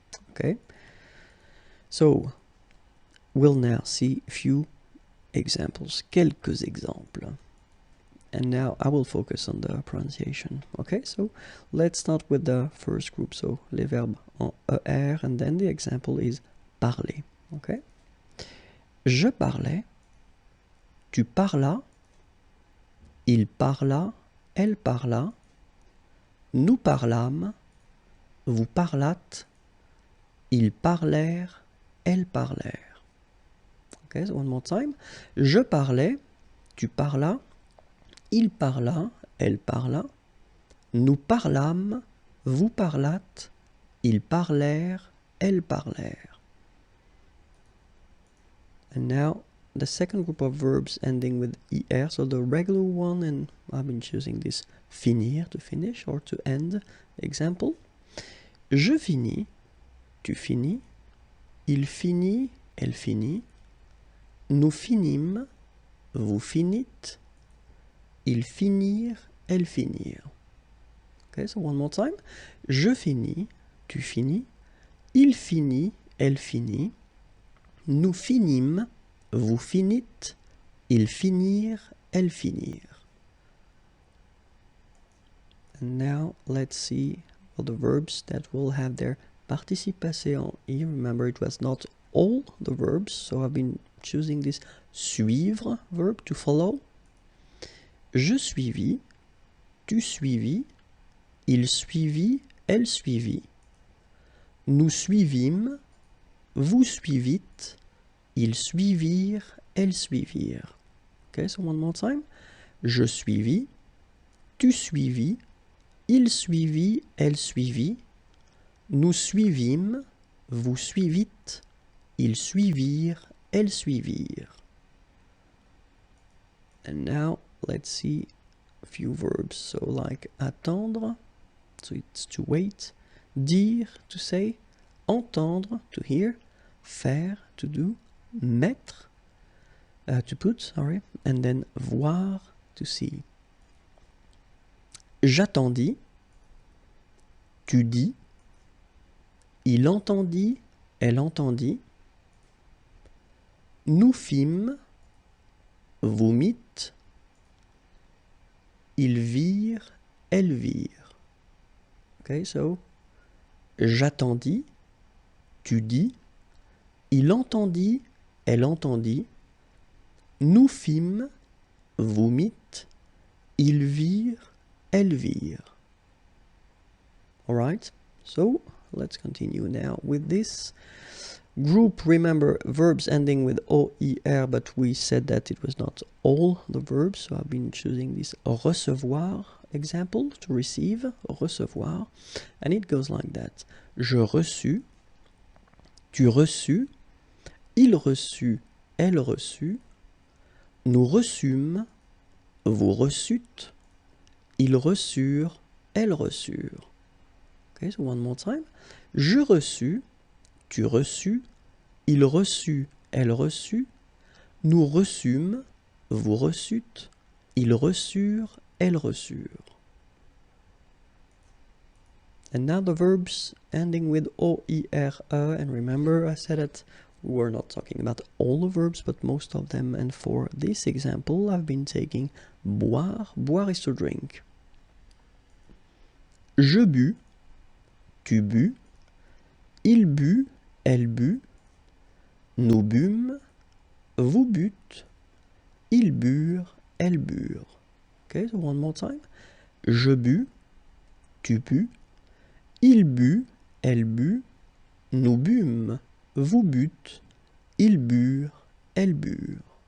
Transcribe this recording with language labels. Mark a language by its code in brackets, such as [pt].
[en] Okay, so we'll now see a few examples, [fr] quelques exemples. [en] And now I will focus on the pronunciation. Okay, so let's start with the first group. So [fr] les verbes en ER, [en] and then the example is parler. [fr] Okay, je parlais, tu parlas, il parla, elle parla, nous parlâmes, vous parlâtes, ils parlèrent, elles parlèrent. [en] Okay, so one more time. [fr] Je parlais, tu parlas, il parla, elle parla, nous parlâmes, vous parlâtes, ils parlèrent, elles parlèrent. [en] And now the second group of verbs ending with er, so the regular one, and I've been choosing this finir, to finish or to end. [fr] Example: je finis, tu finis, il finit, elle finit, nous finîmes, vous finîtes, ils finirent, elles finirent. [en] Okay, so one more time. [fr] Je finis, tu finis, il finit, elle finit, nous finîmes, vous finîtes, ils finirent, elles finirent. [en] And now let's see all the verbs that will have their participation here. Remember, it was not all the verbs, so I've been choosing this suivre verb to follow. [fr] Je suivis, tu suivis, il suivit, elle suivit, nous suivîmes, vous suivîtes, ils suivirent, elles suivirent. [en] Okay, so one more time. [fr] Je suivis, tu suivis, il suivit, elle suivit, nous suivîmes, vous suivîtes, ils suivirent, elles suivirent. [en] And now let's see a few verbs. So like attendre, so it's to wait, dire, to say, entendre, to hear, faire, to do, mettre, to put, sorry, and then voir, to see. [fr] J'attendis, tu dis, il entendit, elle entendit, nous fîmes, vous mîtes, ils virent, elles virent. [en] Okay, so [fr] j'attendis, tu dis, il entendit, elle entendit, nous fîmes, vous mîtes, ils virent, elles virent. [en] Alright, so let's continue now with this group. Remember, verbs ending with OER, but we said that it was not all the verbs, so I've been choosing this recevoir example, to receive, recevoir, and it goes like that. [fr] Je reçus, tu reçus, il reçut, elle reçut, nous reçûmes, vous reçûtes, ils reçurent, elles reçurent. [en] Okay, so one more time. [fr] Je reçus, tu reçus, il reçut, elle reçut, nous reçûmes, vous reçûtes, ils reçurent, elles reçurent. [en] And now the verbs ending with OERE, and remember I said that we were not talking about all the verbs, but most of them, and for this example I've been taking boire. Boire is to drink. [fr] Je bus, tu bus, il but, elle but, nous bûmes, vous bûtes, ils burent, elles burent. [en] Okay, so one more time. [fr] Je bus, tu bus, il but, elle but, nous bûmes, vous bûtes, ils burent, elles burent.